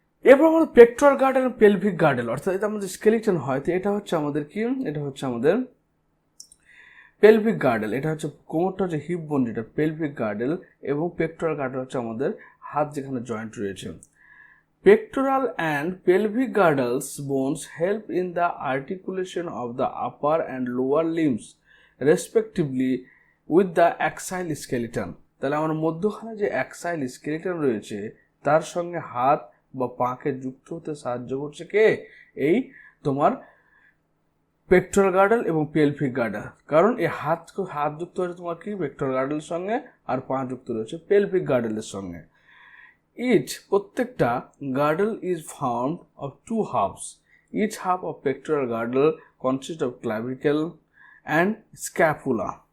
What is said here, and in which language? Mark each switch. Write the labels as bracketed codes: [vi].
[bn] এরপর আমাদের pectoral girdle এবং পেলভিক গার্ডেল, অর্থাৎ এটা আমাদের স্কেলেটন হয়, তো এটা হচ্ছে আমাদের কি, এটা হচ্ছে আমাদের পেলভিক গার্ডেল, এটা হচ্ছে কোমরটা হচ্ছে হিপ বোন যেটা পেলভিক গার্ডেল, এবং পেক্টোরাল গার্ডেল হচ্ছে আমাদের হাত যেখানে জয়েন্ট রয়েছে। [en] Pectoral and pelvic girdles bones help in the articulation of the upper and lower limbs respectively with the axial skeleton. [bn] তাহলে আমার মধ্যখানে যে অ্যাক্সাইল স্কেলেটন রয়েছে তার সঙ্গে হাত বা পাকে যুক্ত হতে সাহায্য করছে কে, এই তোমার পেক্টোরাল গার্ডেল এবং পেলভিক গার্ডেল। কারণ এই হাত যুক্ত হয়েছে তোমার কি পেক্টোরাল গার্ডেলের সঙ্গে, আর পা যুক্ত রয়েছে পেলভিক গার্ডেলের সঙ্গে। [en] প্রত্যেকটা girdle is found of 2 halves. Each half of pectoral girdle consists of clavicle and scapula.